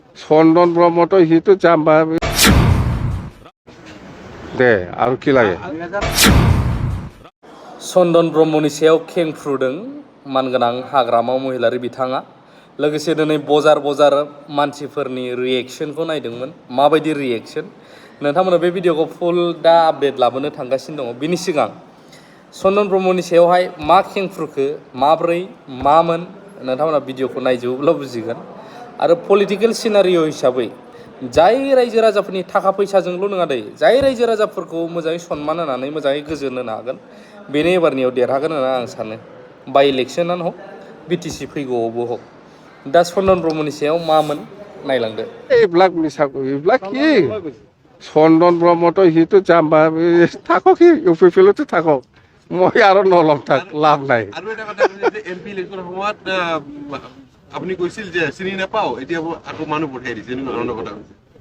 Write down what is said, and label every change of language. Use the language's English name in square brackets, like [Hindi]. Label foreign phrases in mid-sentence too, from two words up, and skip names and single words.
[Assamese] চন্দন ব্ৰহ্মটো সিটো যাম বা দে আৰু কি লাগে [Bodo] चन्दन ब्रह्मनि सायाव खेंफ्रुदों मानगोनां हाग्रामा महिलारि बिथाङा लोगोसे दिनै बजार मानसिफोरनि रिएक्शनखौ नायदोंमोन माबायदि रिएक्शन नोंथांमोना बे भिडिअखौ फुल दा आपडेट लाबोनो थांगासिनो दङ बिनि सिगां चन्दन ब्रह्मनि सायावहाय मा खेंफ्रुखो माब्रै मामोन नोंथांमोना भिडिअखौ नायजोबोब्ला बुजिगोन आरो [English] political scenario' [Bodo] हिसाबै जाय रायजो राजाफोरनि थाखा फैसाजोंल' नङा दै जाय रायजो राजाफोरखौ मोजाङै सनमान होनानै मोजाङै गोजोन होनो हागोन बेनो एबारनियाव देरहागोन होनना आं सानो बाय इलेक्शनानो हक बिटिसि फैगौआवबो हक दा चन्दन ब्रह्मनि सायाव मामोन नायलांदो [Assamese] এইবিলাক মিছা এইবিলাক কি চন্দন ব্ৰহ্মটো সিটো যাম বা থাকক সি ইউ পি পি এলতে থাকক মই আৰু নলম থাক লাভ নাই আৰু এটা কথা যে এমপি ইলেকশ্যনৰ সময়ত আপুনি কৈছিল যে চিনি নাপাওঁ এতিয়া আকৌ মানুহ পঠিয়াই দিছে এনেকুৱা কথা হৈছে